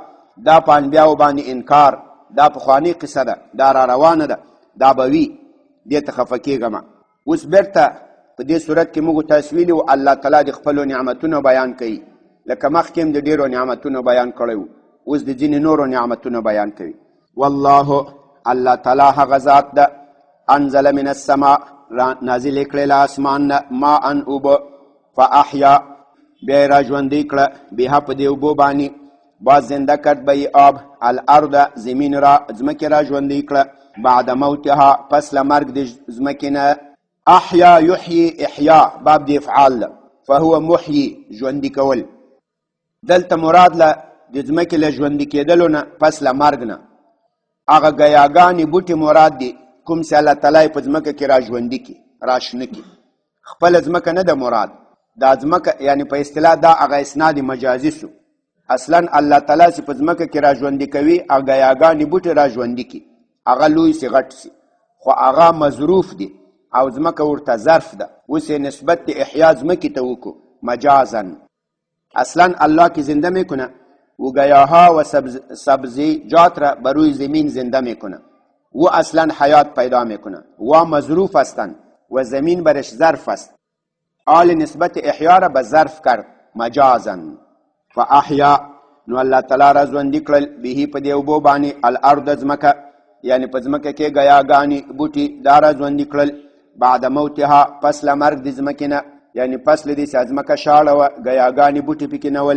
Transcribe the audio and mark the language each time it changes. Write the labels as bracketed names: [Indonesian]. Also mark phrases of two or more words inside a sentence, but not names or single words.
[Pashto] دا په انبیاو باندې انکار، دا پخوانۍ قصه ده، دا را روانه ده، دا به وي، دې ته خفه کېږه مه. اوس بیرته په دې صورت کې موږ تاسو ویلي وو الله تعالی د خپلو نعمتونو بیان کوي، لکه مخکې هم د ډېرو نعمتونو بیان کړی وو، اوس د ځینې نورو نعمتونو بیان کوي. والله، الله تعالی هغه ذات ده، [Arabic] انزل من السماء، [Pashto] نازل یې کړی له اسمان نه، ماء اوبه، فاحیا، بیا یې را ژوندی کړه، بها په دې اوبو باندې، [Persian] باز زنده کرد به یې آب، الارض، زمین را، [Pashto] ځمکې را ژوندی کړه، [Arabic] بعد موتها، [Pashto] پس له مرګ د ځمکې نه. [Arabic] احیا یحیی، [Pashto] احیا باب د افعال ده، [Arabic] فهو محیی، [Pashto] ژوندي کول. دلته مراد له د ځمکې له ژوندي کېدلو نه پس له مرګ نه هغه ګیاګانې بوټي مراد دي، کوم چې الله تعالی یې په ځمکه کې را ژوندي کړي، را شنه کړي. خپله ځمکه نه ده مراد، دا ځمکه یعنی په اصطلاح دا هغه اسناد مجازي سو. اصلا الله تعالی چې په ځمکه کې را ژوندي کوي، هغه ګیاګانې بوټي را ژوندي کړي، هغه لوی سي غټ سي، خو هغه مظروف دي او ځمکه ورته ظرف ده. اوس یې نسبت د احیا ځمکې ته وکړو مجازا. [Persian] اصلا الله کی زنده میکنه و گیاها و سبزیجات را بر روی زمین زنده میکنه، و اصلا حیات پیدا میکنه، و مظروف هستند و زمین برش ظرف است. آل نسبت احیا را به ظرف کرد مجازا. [Pashto] فاحیا، نو الله تعالی را ژوندي کړل، به په دې اوبو باندې، الارض، ځمکه، یعنی په ځمکه کې ګیاګانې بوټي دا را ژوندي کړل، [Arabic] بعد موتها، [Pashto] پس له مرګ د ځمکې نه، یعنی پس له دې چې ځمکه شاړه وه، ګیاګانې بوټي پکې نه ول.